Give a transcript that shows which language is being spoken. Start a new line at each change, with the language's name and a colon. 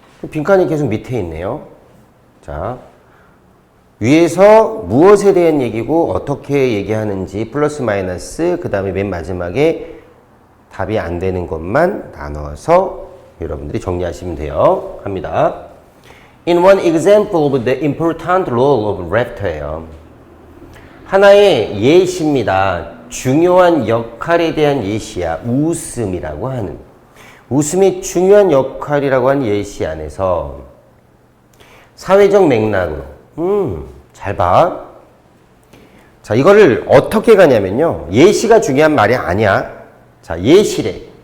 Korean: 빈칸이 계속 밑에 있네요. 자, 위에서 무엇에 대한 얘기고 어떻게 얘기하는지 플러스 마이너스, 그 다음에 맨 마지막에 답이 안 되는 것만 나눠서 여러분들이 정리하시면 돼요. 갑니다.
English: In one example of the important role of laughter예요.
Korean: 하나의 예시입니다. 중요한 역할에 대한 예시야. 웃음이라고 하는. 웃음이 중요한 역할이라고 한 예시 안에서 사회적 맥락으로. 잘 봐. 자, 이거를 어떻게 가냐면요. 예시가 중요한 말이 아니야. 자, 예시래.